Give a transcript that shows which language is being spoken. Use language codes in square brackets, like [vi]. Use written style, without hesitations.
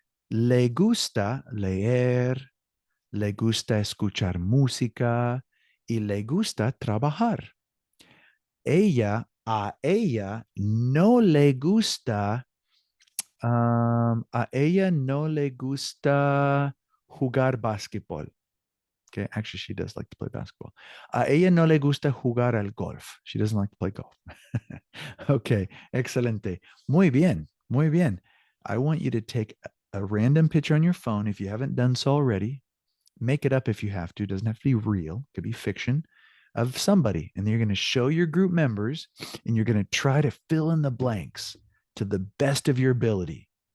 [es] Le gusta leer, le gusta escuchar música y le gusta trabajar. A ella no le gusta, a ella no le gusta jugar básquetbol. [en] Okay, actually, she does like to play basketball. [es] A ella no le gusta jugar al golf. [en] She doesn't like to play golf. Okay, excelente. [es] Muy bien, muy bien. [en] I want you to take a random picture on your phone if you haven't done so already. Make it up if you have to. It doesn't have to be real. It could be fiction of somebody. And you're going to show your group members and you're going to try to fill in the blanks to the best of your ability.